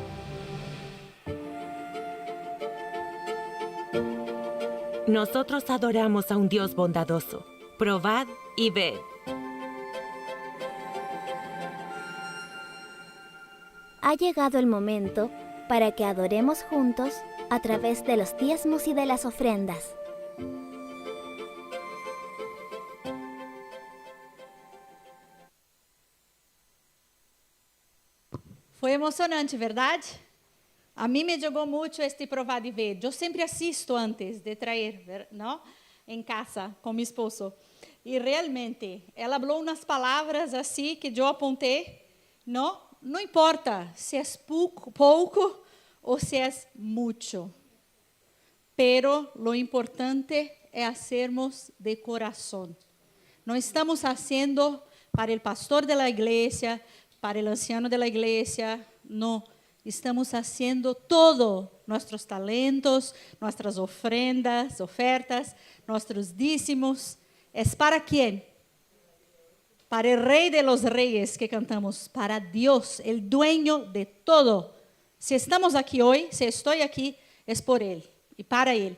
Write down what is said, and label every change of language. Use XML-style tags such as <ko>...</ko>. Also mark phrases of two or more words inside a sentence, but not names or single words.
<es>Nosotros adoramos a un Dios bondadoso. Probad y ved. Ha llegado el momento para que adoremos juntos a través de los diezmos y de las ofrendas.</es> <pt>Foi emocionante, verdade? A mim me chegou muito este provar e ver. Eu sempre assisto antes de trazer, não? Em casa, com meu esposo. E realmente, ela falou umas palavras assim que eu apontei. Não importa se é pouco ou se é muito.</pt> <es>Pero lo importante é hacermos</es> <pt>de coração. Não estamos fazendo para o pastor da igreja, para o anciano da igreja, não.</pt> <es>estamos haciendo todo, nuestros talentos, nuestras ofrendas, ofertas, nuestros dízimos, ¿es para quién? Para el Rey de los Reyes que cantamos, para Dios, el dueño de todo. Si estamos aquí hoy, si estoy aquí, es por Él y para Él.</es>